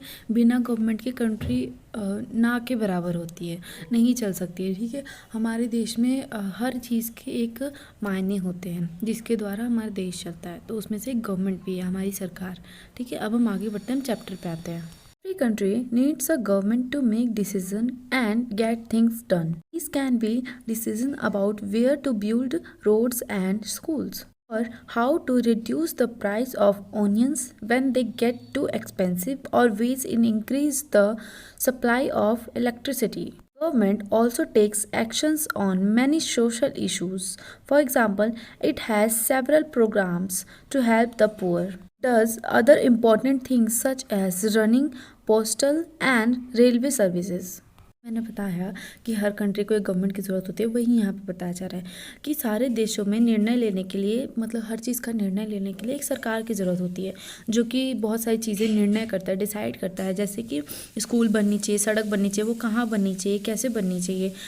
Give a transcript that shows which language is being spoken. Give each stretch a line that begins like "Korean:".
Hindi: ठीक है, बिना गवर्नमेंट के कंट्री ना के बराबर होती है, नहीं चल सकती है। ठीक है, हमारे देश में हर चीज़ के एक मायने होते हैं जिसके द्वारा हमारा देश चलता है, तो उसमें से एक गवर्नमेंट भी है, हमारी सरकार। ठीक है, अब हम आगे बढ़ते हैं, हम चैप्टर पे आते हैं।
English: Every country needs a government to make decision and get things done. These can be decisions about where to build roads and schools, or how to reduce the price of onions when they get too expensive, or ways in increase the supply of electricity. Government also takes actions on many social issues. For example, it has several programs to help the poor, does other important things such as running postal and railway services.
Hindi: मैंने बताया कि हर country को एक government की ज़रूरत होती है, वही यहाँ पे बताया जा रहा है कि सारे देशों में निर्णय लेने के लिए, मतलब हर चीज़ का निर्णय लेने के लिए एक सरकार की ज़रूरत होती है, जो कि बहुत सारी चीज़ें निर्णय करता है, डिसाइड करता है। जैसे कि स्कूल बननी चाहिए, सड़क बननी चाहिए, वो कहाँ बननी चाहिए, कैसे बननी चाहिए।